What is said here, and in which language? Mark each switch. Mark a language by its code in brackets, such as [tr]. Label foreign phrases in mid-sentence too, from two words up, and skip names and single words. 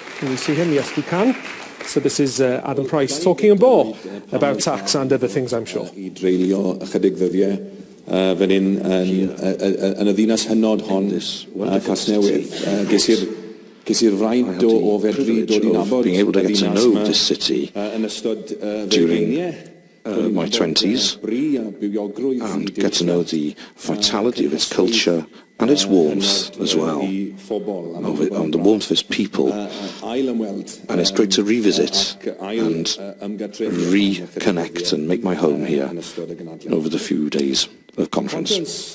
[en] Can we see him? Yes, we can. So this is Adam Price talking in more about tax and other things, I'm sure. [cy] I dreulio ychydig ddyddiau fan hyn yn y ddinas hynod hon, Casnewydd. Ges i'r fraint o fedru dod i nabod [en] being able to get to know this city during my 20s and get to know the vitality of its culture and its warmth as well, and the warmth of its people. And it's great to revisit and reconnect and make my home here over the few days of conference.